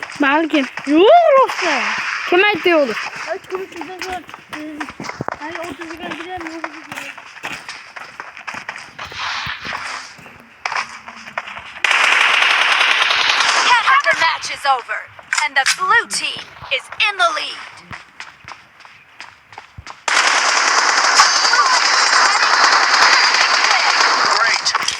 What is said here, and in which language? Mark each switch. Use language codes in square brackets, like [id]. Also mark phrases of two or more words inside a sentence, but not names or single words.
[uz] Balkim. Yo'q, rosa. Kim aytdi olur? [tr] Kaç kuruş sizden sonra. Hani 30 lira gidelim mi? [en] Half of the match is over, and the blue team is in the lead. Great.